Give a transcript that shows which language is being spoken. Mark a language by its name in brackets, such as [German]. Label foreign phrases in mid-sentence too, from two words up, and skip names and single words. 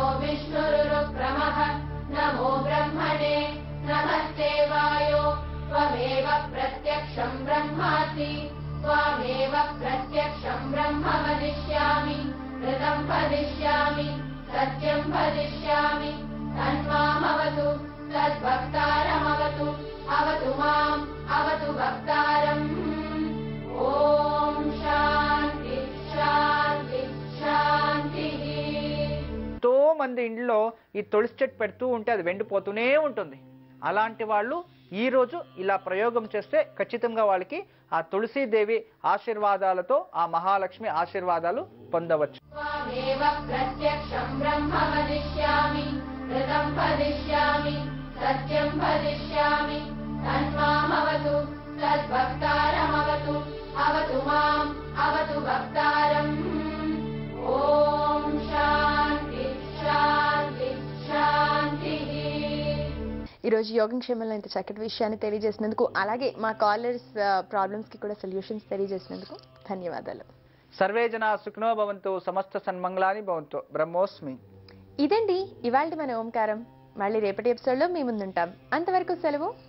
[Sanskrit] विष्णुरुक्रमः नमो ब्रह्मणे नमस्ते वायो त्वमेव प्रत्यक्षं ब्रह्मासि त्वामेव प्रत्यक्षं ब्रह्म वदिष्यामि ऋतं वदिष्यामि सत्यं वदिष्यामि तन्मामवतु तद्भक्तारमवतु अवतु माम् अवतु भक्तारम् ॐ शान्ति शान्ति शान्तिः [Telugu] ఎంతో మంది ఇంట్లో ఈ తులసి చెట్టు పెడుతూ ఉంటే అది వెండిపోతూనే ఉంటుంది. అలాంటి వాళ్ళు ఈ రోజు ఇలా ప్రయోగం చేస్తే ఖచ్చితంగా వాళ్ళకి ఆ తులసీదేవి ఆశీర్వాదాలతో ఆ మహాలక్ష్మి ఆశీర్వాదాలు పొందవచ్చు. [Sanskrit] त्वामेव प्रत्यक्षं ब्रह्म वदिष्यामि ऋतं वदिष्यामि सत्यं वदिष्यामि तन्मामवतु तद्भक्तारमवतु अवतु माम् अवतु भक्तारम् ॐ शान्ति शान्ति शान्तिः. [Telugu] ఈరోజు యోగం క్షేమంలో ఇంత చక్కటి విషయాన్ని తెలియజేసినందుకు, అలాగే మా [English] callers problems [Telugu] కి కూడా సొల్యూషన్స్ తెలియజేసినందుకు ధన్యవాదాలు. [Sanskrit] సర్వే జనా సుఖినో భవంతు, సమస్త సన్మంగళాని భవంతు. బ్రహ్మోస్మి. [Telugu] ఇదండి ఇవాల్టి మన ఓంకారం. మళ్ళీ రేపటి ఎపిసోడ్లో మీ ముందుంటాం.